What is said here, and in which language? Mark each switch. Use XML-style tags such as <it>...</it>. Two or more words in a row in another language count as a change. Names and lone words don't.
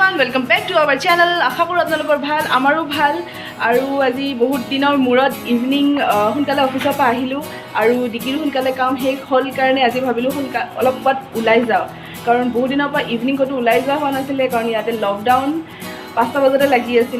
<en>welcome back to our channel</en> <as>আশা কৰোঁ আপোনালোকৰ ভাল আমাৰো ভাল আৰু আজি বহুত দিনৰ মূৰত ইভিনিং সোনকালে অফিসৰ পৰা আহিলোঁ আৰু ডিকিৰো সোনকালে কাম শেষ হ'ল কাৰণে আজি ভাবিলোঁ অলপ ক'ৰবাত ওলাই যাওঁ কাৰণ বহুত দিনৰ পৰা ইভিনিং ক'তো ওলাই যোৱা হোৱা নাছিলে কাৰণ ইয়াতে লকডাউন 5টা বজাতে লাগি আছিলে</as>